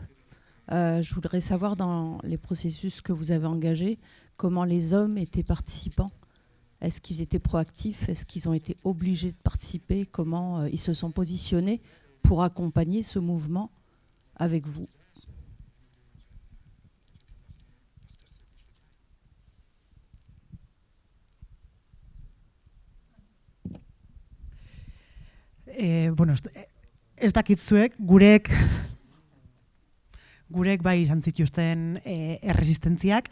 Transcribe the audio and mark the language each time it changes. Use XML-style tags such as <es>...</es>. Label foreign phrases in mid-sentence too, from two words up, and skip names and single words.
<fr>Je voudrais savoir, dans les processus que vous avez engagés, comment les hommes étaient participants. Est-ce qu'ils étaient proactifs? Est-ce qu'ils ont été obligés de participer? Comment ils se sont positionnés pour accompagner ce mouvement avec vous?</fr> <eu>Bueno, ez dakit zuek, gurek bai izan zituzten erresistentziak,</eu>